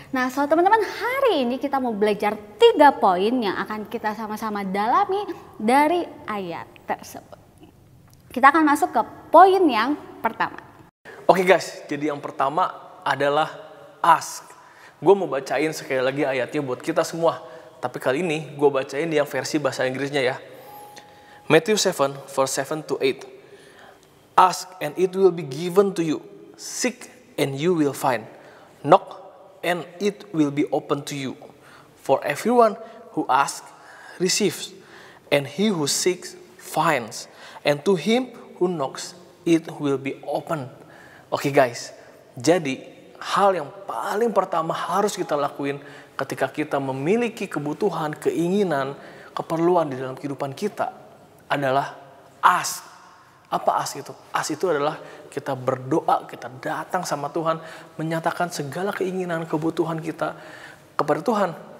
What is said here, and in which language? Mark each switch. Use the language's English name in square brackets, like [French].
[Indonesian] Nah, so teman-teman, hari ini kita mau belajar 3 poin yang akan kita sama-sama dalami dari ayat tersebut. Kita akan masuk ke poin yang pertama. Oke guys, jadi yang pertama adalah ask. Gue mau bacain sekali lagi ayatnya buat kita semua. Tapi kali ini gue bacain yang versi bahasa Inggrisnya ya. [English] Matthew 7 verse 7 to 8. Ask and it will be given to you. Seek and you will find. Knock and it will be open to you. For everyone who asks receives, and he who seeks finds, and to him who knocks it will be open. [Indonesian] Oke guys, jadi hal yang paling pertama harus kita lakuin ketika kita memiliki kebutuhan, keinginan, keperluan di dalam kehidupan kita adalah ask. Apa ask itu? Ask itu adalah kita berdoa, kita datang sama Tuhan, menyatakan segala keinginan, kebutuhan kita kepada Tuhan.